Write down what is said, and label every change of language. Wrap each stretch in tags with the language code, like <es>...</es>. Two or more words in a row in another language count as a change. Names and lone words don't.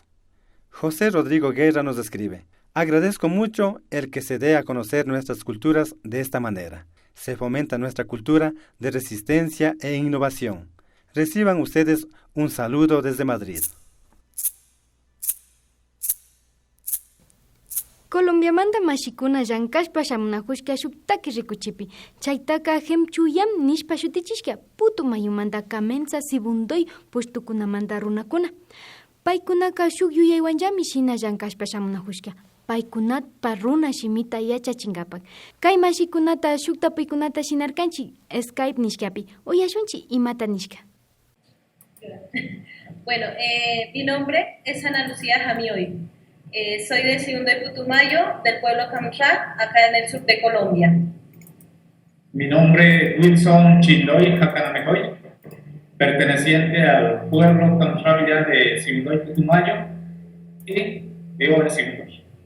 <es>José Rodrigo Guerra nos escribe, agradezco mucho el que se dé a conocer nuestras culturas de esta manera. Se fomenta nuestra cultura de resistencia e innovación. Reciban ustedes un saludo desde Madrid.</es> <qu>Colombia manda mashikuna llankashpa shamunajushka shubtaki rikuchipi. Chaytaka hemchuyam nishpa shutichishka putu mayumanta kamensa sibundoy pushtukunamanta runakuna. Paykunaka shuk yuyaywanllami shina llankashpa shamunajushka. Paykunatpa runa shimita yachachinkapak. Kay mashikunata shukta paykunata shinarkanchi Skype nishkapi. Oyashunchi imata nishka.</qu> <es>Bueno, mi nombre es Ana Lucía Jamioy. Soy de Sibundoy Putumayo, del pueblo Camufra, acá en el sur de Colombia. Mi nombre es Wilson Chindoy Jacanamejoy, perteneciente al pueblo Camufra de Sibundoy Putumayo y vivo en Sibundoy.</es>